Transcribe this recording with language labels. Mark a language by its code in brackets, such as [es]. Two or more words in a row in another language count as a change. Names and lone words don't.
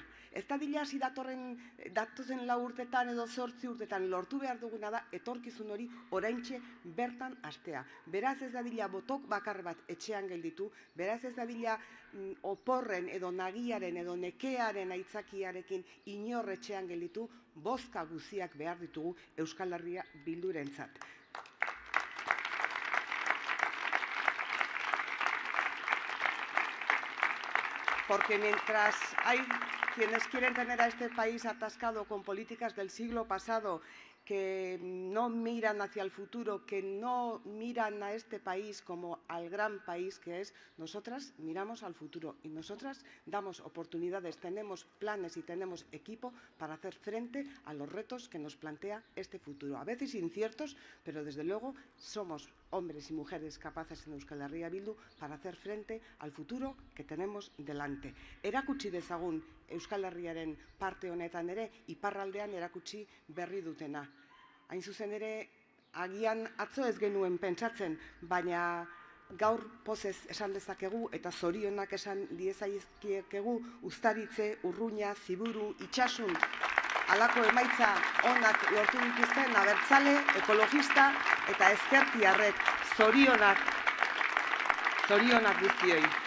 [eu] Ez da dila hasi datozen 4 urtetan edo 8 urtetan lortu behar duguna da etorkizun hori oraintxe bertan hastea. Beraz ez da dila botok bakar bat etxean gelditu, beraz ez da dila oporren edo nagiaren edo nekearen aitzakiarekin inor etxean gelditu, bozka guziak behar ditugu Euskal Herria Bildurentzat. [es] Porque mientras hay quienes quieren tener a este país atascado con políticas del siglo pasado, que no miran hacia el futuro, que no miran a este país como al gran país que es, nosotras miramos al futuro y nosotras damos oportunidades, tenemos planes y tenemos equipo para hacer frente a los retos que nos plantea este futuro. A veces inciertos, pero desde luego somos hombres y mujeres capaces en Euskal Herria Bildu para hacer frente al futuro que tenemos delante. [eu] Erakutsi dezagun Euskal Herriaren parte honetan ere, iparraldean erakutsi berri dutena. Hain zuzen ere, agian atzo ez genuen pentsatzen, baina gaur pozez esan dezakegu eta zorionak esan diezaizkiekegu Uztaritze, Urruña, Ziburu, Itsasun, halako emaitza onak lortu dituzten abertzale, ekologista eta ezkertiarrek, zorionak guztioi.